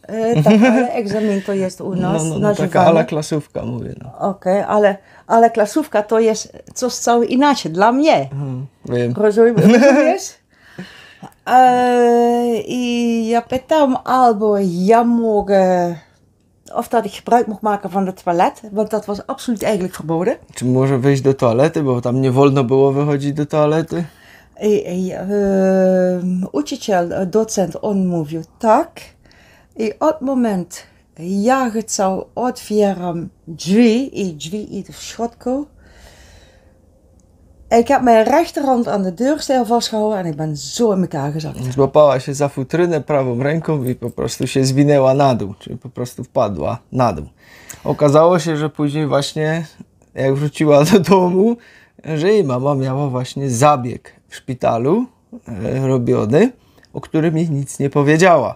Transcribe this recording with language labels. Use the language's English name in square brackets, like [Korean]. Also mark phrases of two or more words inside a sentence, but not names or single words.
[Polish] Tak, ale egzamin to jest u nas taka ala klasówka, mówię, no. Okej, ale klasówka to jest coś całkiem inaczej dla mnie. Wiem. Rozumiesz? I ja pytam, albo ja mogę, [Dutch] of dat ik gebruik mocht maken van de toilet, want dat was absoluut eigenlijk verboden. [Polish] Czy może wyjść do toalety, bo tam nie wolno było wychodzić do toalety? Učitelj, docent, on mówił tak. I od moment, ja chcę otwieram drzwi, i drzwi idą w środku. [Dutch] Ik heb mijn rechterhand aan de deurstijl vastgehouden en ik ben zo in elkaar gezakt. [Polish] Złapała się za futrynę prawą ręką i po prostu się zwinęła na dół, czyli po prostu wpadła na dół. Okazało się, że później właśnie, jak wróciła do domu, że jej mama miała właśnie zabieg w szpitalu robiony, o którym jej nic nie powiedziała.